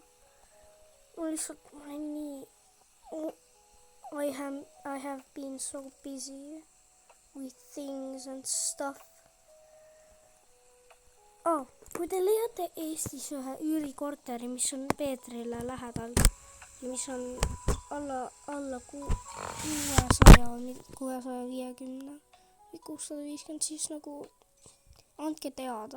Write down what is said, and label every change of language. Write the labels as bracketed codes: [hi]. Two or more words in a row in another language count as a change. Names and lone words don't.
[et] Ma lihtsalt, ma olen nii... [en] I have been so busy with things and stuff. [et] Kui te leiate Eestis ühe üürikorteri, mis on Peetrile lähedal ja mis on alla 650 või 650, siis nagu andke teada.